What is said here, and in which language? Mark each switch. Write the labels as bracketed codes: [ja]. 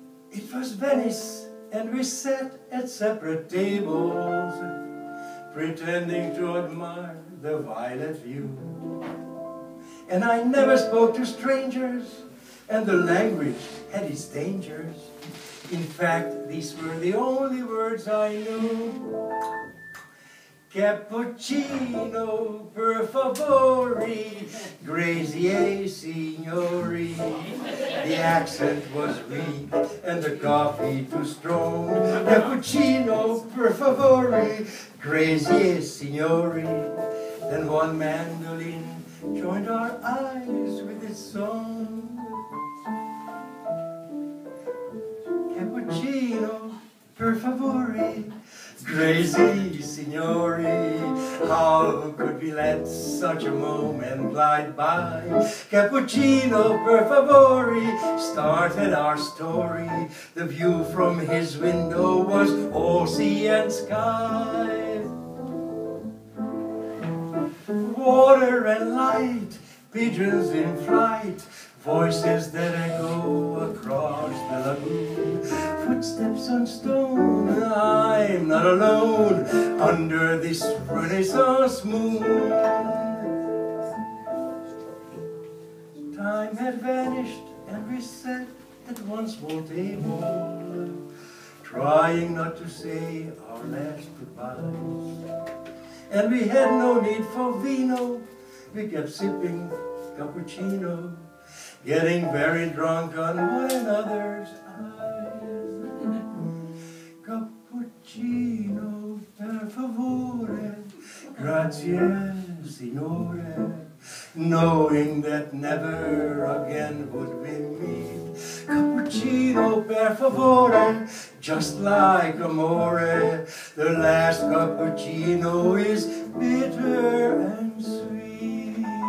[en] It was Venice, and we sat at separate tables, pretending to admire the violet view. And I never spoke to strangers, and the language had its dangers. In fact, these were the only words I knew. [it] Cappuccino, per favore, grazie signori. [en] The accent was weak and the coffee too strong. [it] Cappuccino, per favore, grazie signori. [en] Then one mandolin joined our eyes with its song. [it] Cappuccino, per favore, grazie signori. [en] How could we let such a moment glide by? Cappuccino, per favore, started our story. The view from his window was all sea and sky. Water and light, pigeons in flight, voices that echo across the lagoon, footsteps on stone. I'm not alone under this Renaissance moon. Time had vanished and we sat at one small table, trying not to say our last goodbyes. And we had no need for vino, we kept sipping cappuccino, getting very drunk on one another's eyes. [it] Cappuccino, per favore, grazie, signore. [en] Knowing that never again would we meet. Cappuccino, per favore, just like amore. The last cappuccino is bitter and sweet.